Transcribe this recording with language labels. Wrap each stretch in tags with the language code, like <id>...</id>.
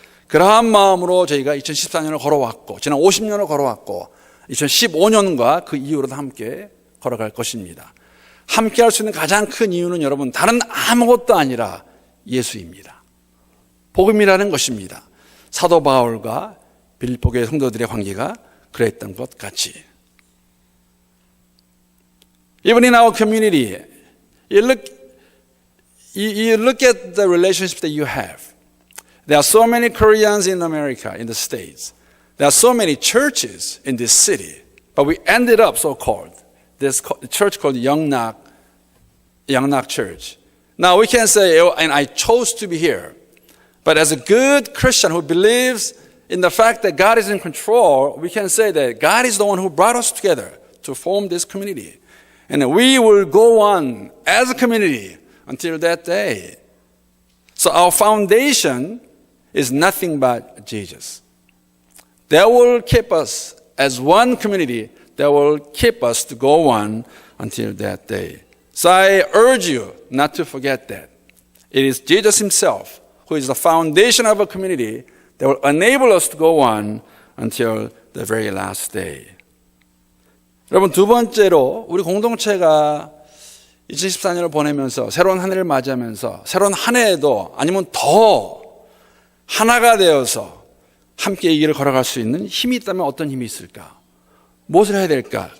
<ko>그러한 마음으로 저희가 2014년을 걸어왔고 지난 50년을 걸어왔고 2015년과 그 이후로도 함께 걸어갈 것입니다. 함께 할 수 있는 가장 큰 이유는 여러분 다른 아무것도 아니라 예수입니다. 복음이라는 것입니다. 사도 바울과 빌립보교회 성도들의 관계가 그랬던 것 같이.</ko> <en>Even in our community, you look at the relationships that you have. There are so many Koreans in America, in the States. There are so many churches in this city. But we ended up so-called, this church called Yeongnak Church. Now we can say, and I chose to be here. But as a good Christian who believes in the fact that God is in control, we can say that God is the one who brought us together to form this community. And we will go on as a community until that day. So our foundation is nothing but Jesus. That will keep us as one community, that will keep us to go on until that day. So I urge you not to forget that. It is Jesus himself who is the foundation of a community that will enable us to go on until the very last day.</en> <ko>여러분, 두 번째로 우리 공동체가 2014년을 보내면서 새로운 한 해를 맞이하면서 새로운 한 해에도 아니면 더 하나가 되어서 함께 이 길을 걸어갈 수 있는 힘이 있다면 어떤 힘이 있을까? 무엇을 해야 될까?</ko>